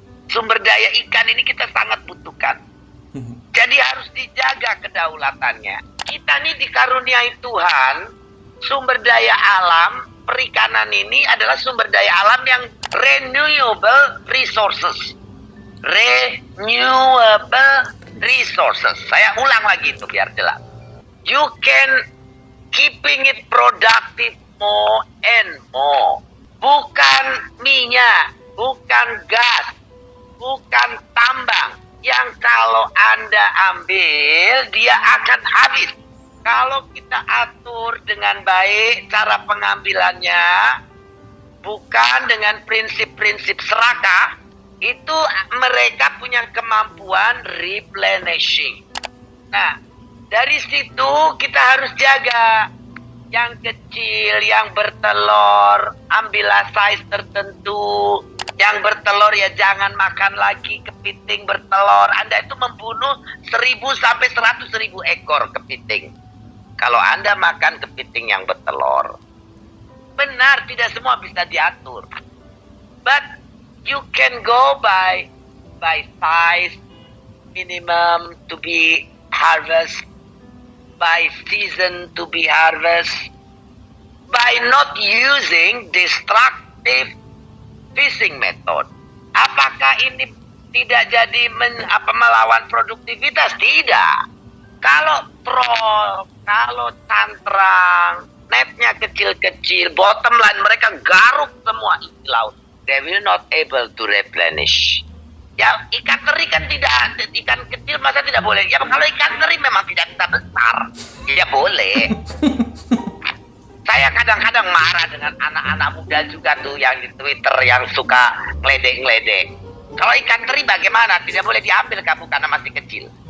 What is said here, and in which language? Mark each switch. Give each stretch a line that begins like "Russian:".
Indonesian: Sumber daya ikan ini kita sangat butuhkan. Jadi harus dijaga kedaulatannya. Kita ini dikaruniai Tuhan, sumber daya alam, perikanan ini adalah sumber daya alam yang
English: renewable resources. Renewable resources.
Indonesian: Saya ulang lagi itu biar jelas.
English: You can keeping it productive more and more.
Indonesian: Bukan minyak, bukan gas, bukan tambang yang kalau Anda ambil dia akan habis. Kalau kita atur dengan baik cara pengambilannya, bukan dengan prinsip-prinsip serakah, itu mereka punya kemampuan replenishing. Nah, dari situ kita harus jaga. Yang kecil, yang bertelur, ambillah size tertentu. Yang bertelur ya jangan makan lagi kepiting bertelur. Anda itu membunuh 1.000 sampai 100.000 ekor kepiting. Kalau Anda makan kepiting yang bertelur. Benar, tidak semua bisa diatur.
English: But you can go by size, minimum to be harvest, by season to be harvest, by not using destructive fishing method.
Indonesian: Apakah ini tidak jadi melawan produktivitas? Tidak. Kalau troll, kalau cantrang, netnya kecil-kecil, bottom line mereka garuk semua isi laut.
English: They will not able to replenish.
Indonesian: Ya, ikan teri kan tidak, ikan kecil masa tidak boleh? Ya, kalau ikan teri memang tidak bisa besar, ya boleh. Saya kadang-kadang marah dengan anak-anak muda juga tuh yang di Twitter yang suka ngeledek-ngeledek. Kalau ikan teri bagaimana? Tidak boleh diambil kamu karena masih kecil.